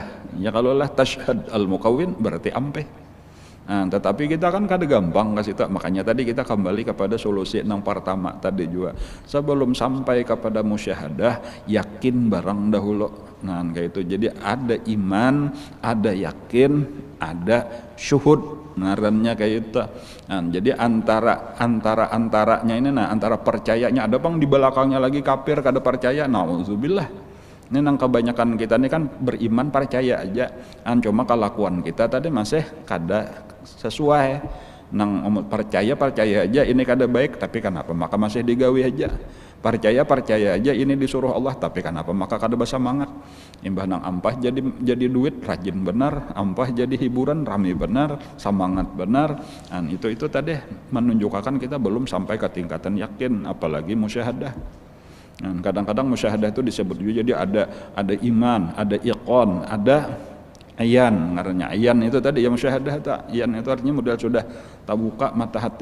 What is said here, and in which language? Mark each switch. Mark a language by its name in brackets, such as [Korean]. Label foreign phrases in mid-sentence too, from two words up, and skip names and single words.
[Banjar] Ya kalau lah [Arabic] تشهد المكون [Banjar] berarti ampe. Nah, tetapi kita kan kada gampang kasih tak, makanya tadi kita kembali kepada solusi yang pertama tadi juga. Sebelum sampai kepada musyahadah, yakin barang dahulu. Nah, kayak itu. [Indonesian] Jadi ada iman, ada yakin, ada syuhud. [Banjar] Ngarannya kayak itu. Nah, jadi antaranya ini, nah antara percayanya ada bang di belakangnya lagi kafir kada percaya. [Arabic] Nauzubillah. [Banjar] Ini nang kebanyakan kita ini kan beriman percaya aja. Cuma kelakuan kita tadi masih kada sesuai. Nang percaya aja ini kada baik, tapi kenapa maka masih digawe aja. Percaya aja ini disuruh Allah, tapi kenapa maka kada bersemangat. Imbah nang ampah jadi duit rajin benar, ampah jadi hiburan rame benar, semangat benar. [Indonesian] Dan itu tadi menunjukkan kita belum sampai ke tingkatan yakin, apalagi musyahadah. Dan kadang-kadang musyahadah itu disebut juga jadi ada iman, ada iqon, ada ayan. [Banjar] Ngarannya ayan itu tadi ya musyahadah tak. Ayan itu artinya modal sudah terbuka mata hati.